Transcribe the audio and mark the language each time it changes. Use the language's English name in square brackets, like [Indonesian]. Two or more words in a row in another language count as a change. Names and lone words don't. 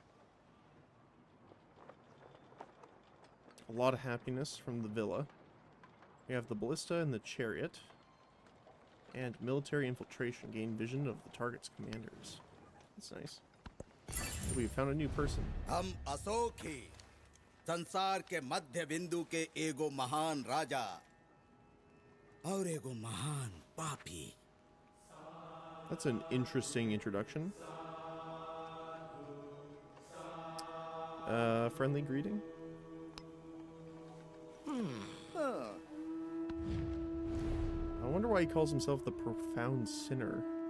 [English] A lot of happiness from the villa. We have the ballista and the chariot. And military infiltration. Gain vision of the target's commanders. That's nice. We found a new person. [Bhojpuri] हम अशोक ही संसार के मध्य बिंदु के एगो महान राजा और एगो महान पापी. [English] That's an interesting introduction. Friendly greeting? I wonder why he calls himself the profound sinner.